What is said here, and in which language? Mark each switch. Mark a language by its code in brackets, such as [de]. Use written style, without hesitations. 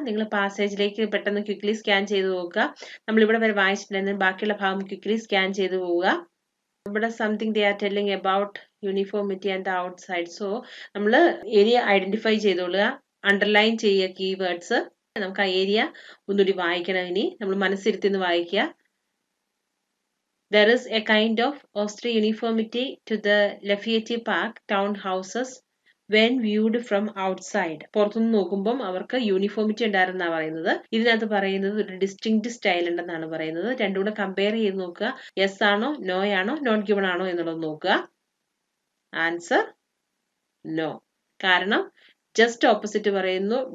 [ml] നിങ്ങൾ പാസേജിലേക്ക് പെട്ടെന്ന് quickly scan ചെയ്ത് നോക്കുക. നമ്മളിവിടെ വരെ വായിച്ചിട്ടുണ്ടെന്ന് ബാക്കിയുള്ള ഭാഗം ക്വിക്ലി സ്കാൻ ചെയ്ത് പോവുക. [en] ഇവിടെ something they are telling about uniformity and the outside. [ml] So നമ്മൾ ഏരിയ ഐഡന്റിഫൈ ചെയ്തോളുക, അണ്ടർലൈൻ ചെയ്യുക കീവേഡ്സ്. നമുക്ക് ആ ഏരിയ ഒന്നുകൂടി വായിക്കണം. ഇനി നമ്മൾ മനസ്സിരുത്തിന്ന് വായിക്കുക. [en] There is a kind of austere uniformity to the Lafayette Park townhouses when viewed from outside. [ml] പുറത്തുനിന്ന് നോക്കുമ്പോൾ അവർക്ക് യൂണിഫോമിറ്റി ഉണ്ടായിരുന്നാണ് പറയുന്നത്. ഇതിനകത്ത് പറയുന്നത് ഒരു ഡിസ്റ്റിങ്ക്ട് സ്റ്റൈൽ ഉണ്ടെന്നാണ് പറയുന്നത്. രണ്ടും കൂടെ കമ്പയർ ചെയ്ത് നോക്കുക. യെസ് ആണോ നോ ആണോ നോട്ട് ഗിവൺ ആണോ എന്നുള്ളത് നോക്കുക. Answer no. കാരണം ജസ്റ്റ് ഓപ്പോസിറ്റ് പറയുന്നു.